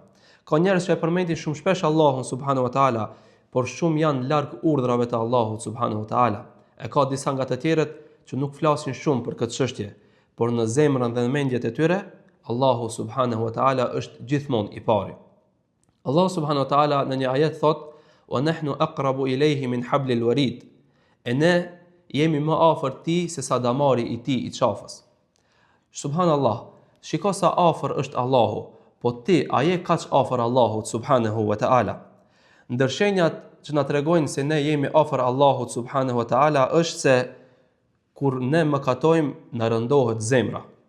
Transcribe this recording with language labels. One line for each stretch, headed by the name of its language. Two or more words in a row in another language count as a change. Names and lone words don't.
Albanian: Ka njerëz që e përmendin shumë shpesh Allahun
Arabic: سبحانه وتعالى,
Albanian: por shumë janë larg urdhrave të Allahut
Arabic: سبحانه وتعالى.
Albanian: E ka disa nga të tjerët që nuk flasin shumë për këtë çështje, por në zemrën dhe në mendjet e tyre Allahu
Arabic: سبحانه وتعالى
Albanian: është gjithmonë i pari. Allahu
Arabic: سبحانه وتعالى
Albanian: në një ajet thot:
Arabic: "ونحن أقرب إليه من حبل الوريد."
Albanian: E ne jemi më afër tij se sa damari i tij i qafës. Subhanallah, shiko sa afër është Allahu, po ti a je kaq afër Allahut
Arabic: سبحانه وتعالى?
Albanian: Ndër shenjat që na tregojnë se ne jemi afër Allahut
Arabic: سبحانه وتعالى
Albanian: është se kur ne mëkatojmë na rëndohet zemra.